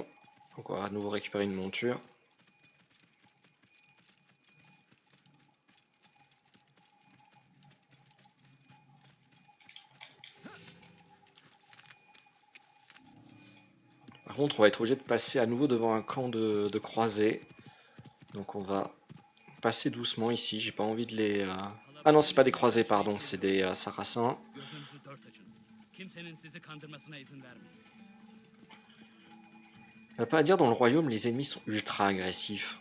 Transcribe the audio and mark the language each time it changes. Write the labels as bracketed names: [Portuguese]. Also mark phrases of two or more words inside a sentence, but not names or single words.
[French] Donc on va à nouveau récupérer une monture. Par contre, on va être obligé de passer à nouveau devant un camp de croisés. Donc on va passer doucement ici. J'ai pas envie de les... Ah non, c'est pas des croisés, pardon, c'est des sarrasins. [Turkish] Gözünüzü dört açın. Kimsenin sizi kandırmasına izin vermeyin. [French] On va pas à dire, dans le royaume, les ennemis sont ultra agressifs.